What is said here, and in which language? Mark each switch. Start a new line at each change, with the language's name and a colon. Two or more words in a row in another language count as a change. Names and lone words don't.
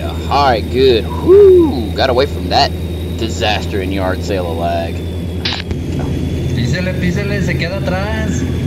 English: Alright, good. Whoo! Got away from that disaster in yard sale of lag.
Spanish: Písele, písele, se queda atrás.